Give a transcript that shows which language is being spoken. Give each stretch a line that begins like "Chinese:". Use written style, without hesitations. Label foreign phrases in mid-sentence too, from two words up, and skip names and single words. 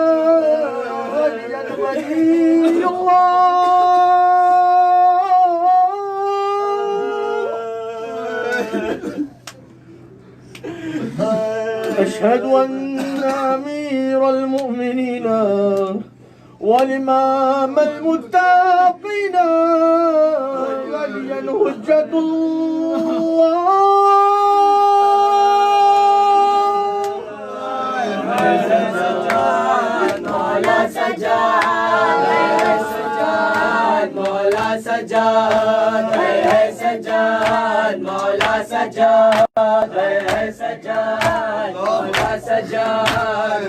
Arabic: ولي أشهد أن أمير المؤمنين والإمام المتقين ولي حجة
Urdu: مولا سجاد مولا سجاد ہے سجاد مولا سجاد ہے سجاد مولا سجاد